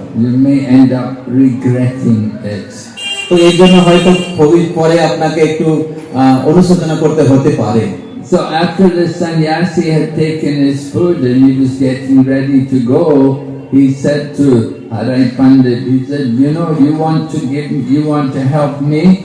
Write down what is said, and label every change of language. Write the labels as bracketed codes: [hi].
[en] You may end up regretting it. [bn] তো এই জন্য হয়তো পরে আপনাকে একটু অনুশোচনা করতে হতে পারে। [en] So after the sannyasi had taken his food and he was getting ready to go, he said to Harai Pandit, he said, you want to help me?